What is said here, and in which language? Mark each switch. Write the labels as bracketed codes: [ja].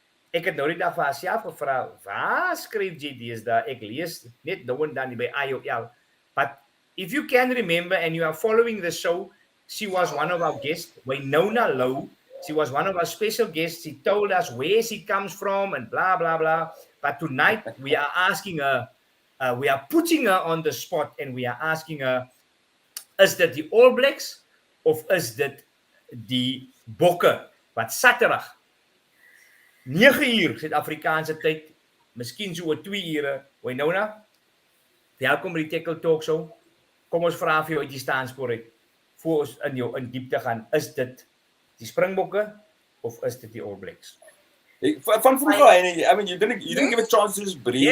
[af] Ek het nou net daar vir haarself gevra, waar skryf jy deesdae? Ek lees net nou en dan by IOL. [en] But if you can remember and you are following the show, she was one of our guests, Wynona Louw. She was one of our special guests. She told us where she comes from and blah, blah, blah. But tonight we are asking her, we are putting her on the spot and we are asking her, [af] is dit die All Blacks of is dit die Bokke? Wat Saterdag 9 uur Suid-Afrikaanse tyd, miskien so 2 ure. Wynona, welkom by die Têkkel Talk Show. Kom ons vra vir jou uit die staanspoor uit, voor ons in diepte gaan. Is dit die Springbokke of is dit die All Blacks? Van vroeger, [en] I mean, you didn't give a chance to just breathe.